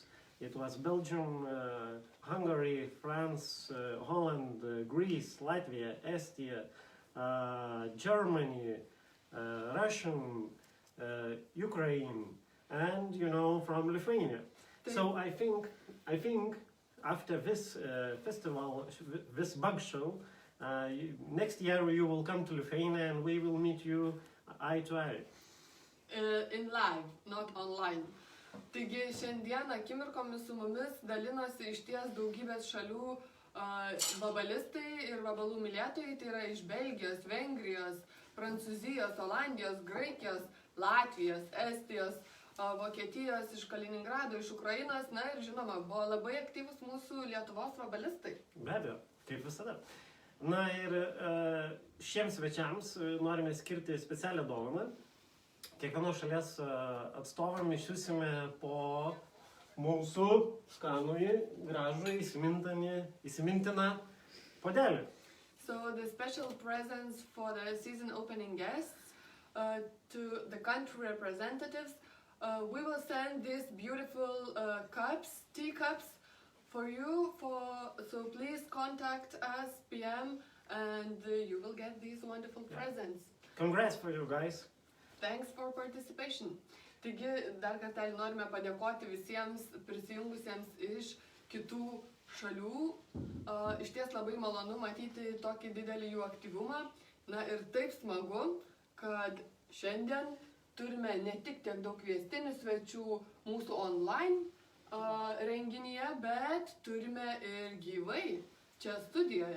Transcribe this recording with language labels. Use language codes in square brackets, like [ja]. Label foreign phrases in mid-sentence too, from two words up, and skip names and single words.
[en] It was Belgium, Hungary, France, Holland, Greece, Latvia, Estia, Germany, Russian, Ukraine, and from Lithuania. So I think after this festival, this bug show, next year you will come to Lithuania and we will meet you eye to eye. In live, not online. [lt] Taigi šiandien akimirkomis su mumis dalinosi iš ties daugybės šalių vabalistai ir vabalų mylėtojai, tai yra iš Belgijos, Vengrijos, Prancūzijos, Olandijos, Graikijos, Latvijos, Estijos, Vokietijos, iš Kaliningrado, iš Ukrainos, na ir žinoma, buvo labai aktyvus mūsų Lietuvos vabalistai. Be abejo, kaip visada. Na ir šiems svečiams norime skirti specialią dovaną. Kiekvienos šalies atstovam išsiusime po mūsų skanųjį, gražų, įsimintiną puodelį. [en] So the special presents for the season opening guests to the country representatives, we will send these beautiful cups, teacups for you. So please contact us, PM, and you will get these wonderful presents. Congrats for you guys. Thanks for participation. [lt] Taigi, dar kartelį norime padėkoti visiems prisijungusiems iš kitų šalių. Iš ties labai malonu matyti tokį didelį jų aktyvumą. Na ir taip smagu, kad šiandien turime ne tik tiek daug kviestinių svečių mūsų online renginyje, bet turime ir gyvai čia studijoje.